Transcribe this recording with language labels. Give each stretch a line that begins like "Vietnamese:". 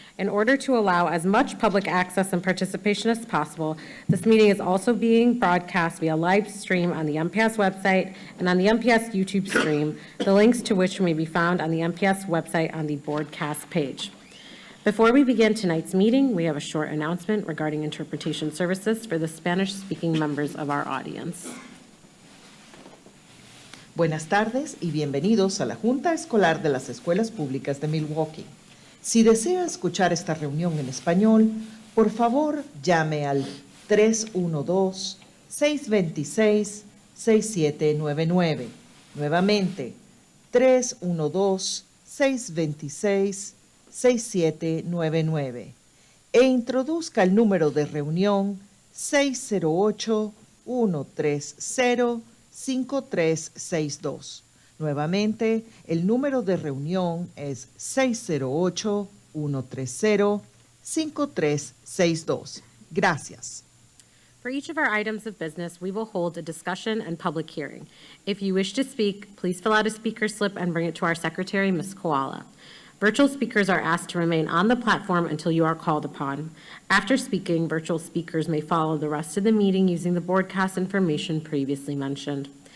English: In order to allow as much public access and participation as possible, this meeting is also being broadcast via live stream on the MPS website and on the MPS YouTube stream, the links to which may be found on the MPS website on the broadcast page. Before we begin tonight's meeting, we have a short announcement regarding interpretation services for the Spanish-speaking members of our audience.
Spanish: Buenas tardes y bienvenidos a la Junta Escolar de las Escuelas Públicas de Milwaukee. Si desea escuchar esta reunión en español, por favor llame al 312-626-6799. Nuevamente, 312-626-6799. E introduzca el número de reunión 608-130-5362. Nuevamente, el número de reunión es 608-130-5362. Gracias.
English: For each of our items of business, we will hold a discussion and public hearing. If you wish to speak, please fill out a speaker slip and bring it to our secretary, Ms. Koala. Virtual speakers are asked to remain on the platform until you are called upon. After speaking, virtual speakers may follow the rest of the meeting using the broadcast information previously mentioned.